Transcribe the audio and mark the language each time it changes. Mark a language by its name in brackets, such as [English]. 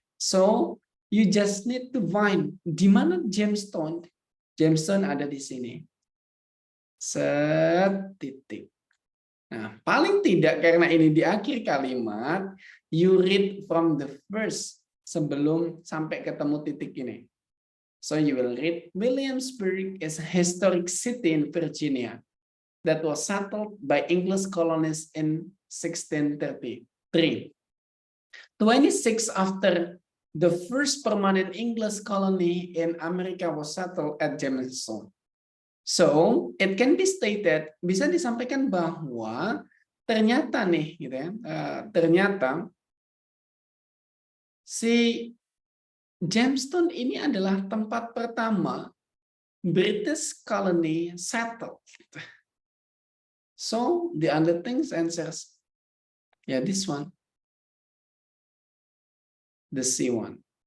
[English] So you just need to find [Indonesian] di mana [English] gemstone. [Indonesian] Gemstone ada di sini. Setitik. Nah, paling tidak karena ini di akhir kalimat, [English] you read from the first [Indonesian] sebelum sampai ketemu titik ini. [English] So you will read Williamsburg is a historic city in Virginia that was settled by English colonists in 1633. 26 after the first permanent English colony in America was settled at Jamestown. So it can be stated, [Indonesian] bisa disampaikan bahwa ternyata nih, gitu ya, ternyata si Jamestown ini adalah tempat pertama [English] British colony settled. So the other things answers, yeah, this one, the C one.